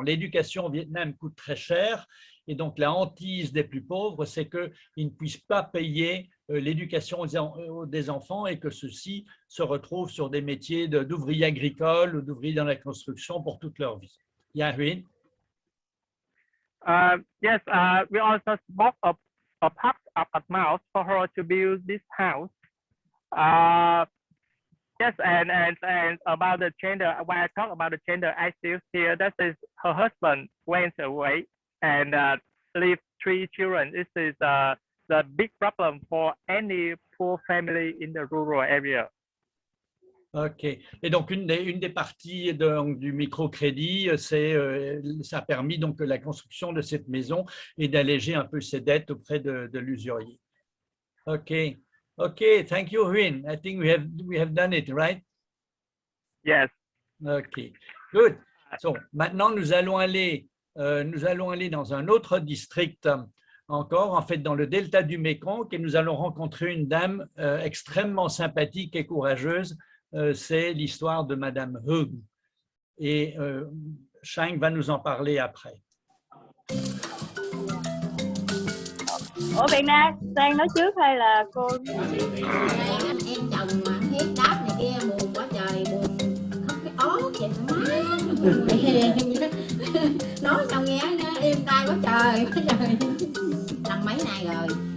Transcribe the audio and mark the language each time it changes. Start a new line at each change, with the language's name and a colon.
French: L'éducation au Vietnam coûte très cher et donc la hantise des plus pauvres, c'est qu'ils ne puissent pas payer l'éducation des enfants et que ceux-ci se retrouvent sur des métiers d'ouvriers agricoles ou d'ouvriers dans la construction pour toute leur vie.
English: Yeah, Huynh? Yes, we also bought a part of a mouse for her to build this house. Yes, and about the gender, when I talk about the gender, I still here that is her husband went away and leave 3 children. This is the big problem for any poor family in the rural area. Ok.
French: Et donc une des parties du microcrédit, ça a permis donc la construction de cette maison et d'alléger un peu ses dettes auprès de l'usurier.
English: Ok. Okay, thank you, Huynh. I think we have done it, right? Yes. Okay, good.
French: So, maintenant, nous allons aller dans un autre district encore, en fait, dans le delta du Mékong, et nous allons rencontrer une dame extrêmement sympathique et courageuse. C'est l'histoire de Madame Hung. Et Shang va nous en parler après.
Vietnamese: Ủa Việt Nam, Sang nói trước hay là cô? Anh em chồng mà hiếp đáp này kia buồn quá trời, buồn khóc cái ố vậy má. Nói xong nghe nó im tai quá trời. Lần mấy nay rồi.